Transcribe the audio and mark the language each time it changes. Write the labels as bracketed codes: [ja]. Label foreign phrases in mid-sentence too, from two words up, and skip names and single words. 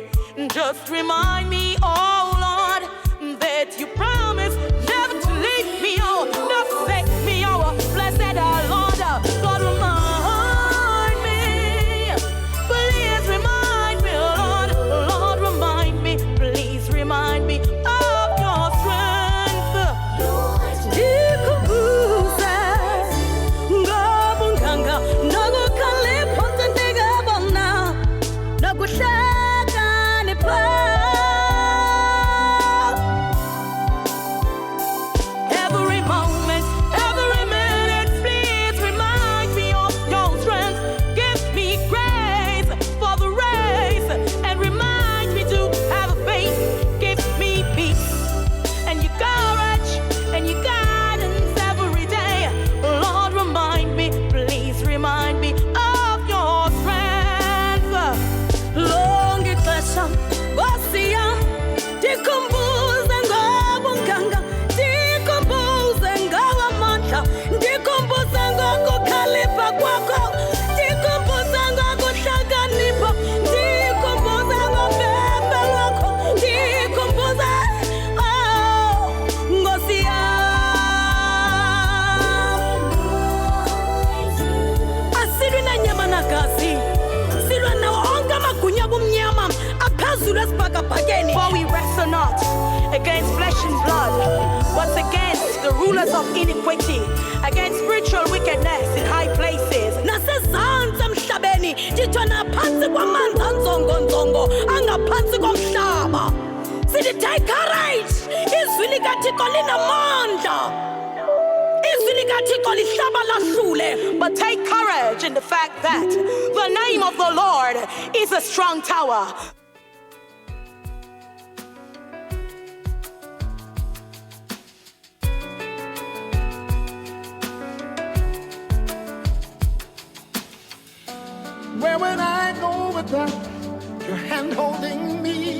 [en] Just remind me, oh Lord, that you promise never to leave me, oh, not forsake me, oh, blessed our Lord. Lord, remind me. Please remind me, Lord. Lord, remind me. Please remind me of your strength. Decomproses. [xh] Ngabunganga, nakukhalipa, ndikebona, nokuhlakanipha. [en] Every moment, every minute, please remind me of your strength. Give me grace for the race and remind me to have faith. Give me peace and your courage and your guidance every day. Lord, remind me, please remind me of your strength. [xh] Long ixesha ngosiya ndikhumbuze ngobunganga, ndikhumbuze ngawamandla, ndikhumbuze ngokukhalipha kwakho, ndikhumbuze ngokuhlakanipha, ndikhumbuze ngobhebhe lwakho, ndikhumbuze, oh, Nkosi yam. Asilwi nanyama nagazi, silwa nawo onke amagunya abumnyama aphezulu esibhakabhakeni. [en] For we wrestle not against flesh and blood, but against the rulers of iniquity, against spiritual wickedness in high places. [xh] Nasezantsi emhlabeni, nditsho naphansi kwamanzi anzongonzongo angaphansi komhlaba. [en] Sithi take courage, [xh] izwi likaThixo linamandla. Izwi likaThixo lihlaba lahlule. [en] But take courage in the fact that the name of the Lord is a strong tower. Where would I go without your hand holding me?